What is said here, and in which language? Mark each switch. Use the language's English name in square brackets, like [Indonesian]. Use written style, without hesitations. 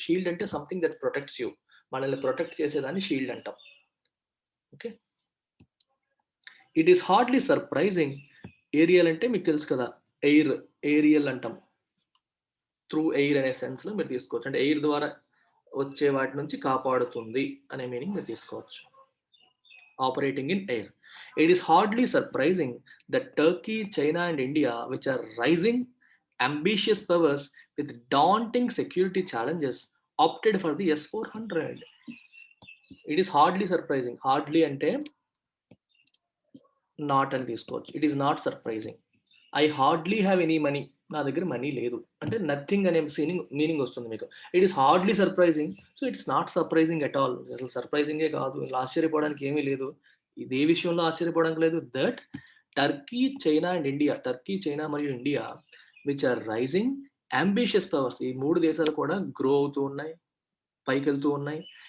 [Telugu] Shield అంటే [English] Something that protects you. [Telugu] మనల్ని protect చేసేదాన్ని షీల్డ్ అంటాం. Okay. [English] It is hardly surprising. [Telugu] Aerial అంటే మీకు తెలుసు కదా, ఎయిర్, ఏరియల్ అంటాం. [English] through air [Telugu] అనే సెన్స్లో మీరు తీసుకోవచ్చు. అంటే ఎయిర్ ద్వారా వచ్చే వాటి నుంచి కాపాడుతుంది అనే మీనింగ్ మీరు తీసుకోవచ్చు. [English] Operating in air. It is hardly surprising that Turkey, China, and India, which are rising, ambitious powers with daunting security challenges, opted for the S-400. It is hardly surprising. Hardly ante not [Telugu] అని తీసుకోవచ్చు. [English] It is not surprising. I hardly have any money. [Telugu] నా దగ్గర money లేదు అంటే nothing అనే meaning వస్తుంది మీకు. [English] It is hardly surprising. So it's not surprising at all. [Telugu] అసలు సర్ప్రైజింగే కాదు. ఇలా ఆశ్చర్యపోవడానికి ఏమీ లేదు. ఇదే విషయంలో ఆశ్చర్యపోవడానికి లేదు. [English] that Turkey, China and India, [Telugu] Turkey, China మరియు India, [English] which are rising ambitious powers, [Telugu] ఈ 3 దేశాలు కూడా గ్రో అవుతూ ఉన్నాయి, పైకి వెళ్తూ ఉన్నాయి.